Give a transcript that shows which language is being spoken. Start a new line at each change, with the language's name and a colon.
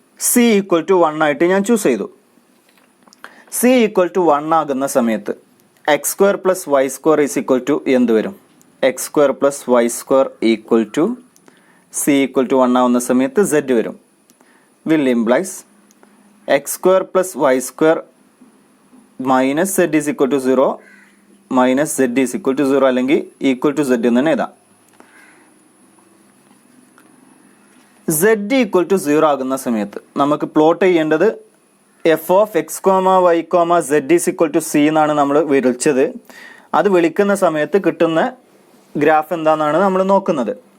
Malayalam: C equal to 1 ആയിട്ട് ഞാൻ choose ചെയ്തു. സി ഈക്വൽ ടു 1 ആകുന്ന സമയത്ത് X square plus Y square is equal to എന്ത് വരും? X square plus Y square equal to C equal to 1 ആവുന്ന സമയത്ത് സെഡ് വരും.
English: will implies x square plus y square minus z is equal to 0 minus z is equal to 0
Malayalam: അല്ലെങ്കിൽ
English: equal to z
Malayalam: എന്ന് തന്നെ എഴുതാം.
English: z equal to 0
Malayalam: ആകുന്ന സമയത്ത് നമുക്ക് പ്ലോട്ട് ചെയ്യേണ്ടത് F of X comma Y comma Z is equal to C എന്നാണ് നമ്മൾ വിളിച്ചത്. അത് വിളിക്കുന്ന സമയത്ത് കിട്ടുന്ന ഗ്രാഫ് എന്താണെന്നാണ് നമ്മൾ നോക്കുന്നത്.